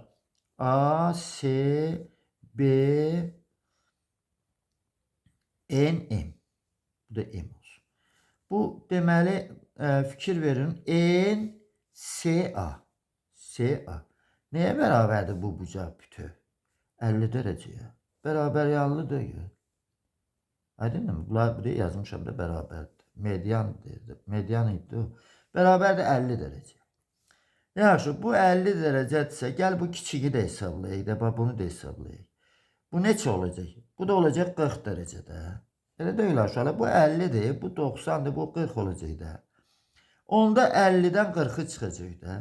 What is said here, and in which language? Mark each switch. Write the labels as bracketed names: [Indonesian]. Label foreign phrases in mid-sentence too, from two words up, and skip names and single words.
[Azerbaijani] A, S, B, N, M. Bu da M olsun. Bu deməli fikir verin. N, S, A. S, A. Neye bərabərdir bu bucaq bütöv? [Turkish] 50 dereceye. Beraber yanlı değil. [Azerbaijani] Aydın mı? Bunlar buraya yazmışam da beraberdir. Median dedi. Median idi o. Beraber de 50 derece. Yaxşı, bu 50 derecedirsə, gəl bu kiçiyi də hesablayaq da, bax bunu da hesablayaq. Bu neçə olacaq? Bu da olacaq 40 derecədə. Elə deyil aşağıda. Bu 50'dir, bu 90'dır, bu 40 olacaq da. Onda 50'den 40'ı çıxacaq da.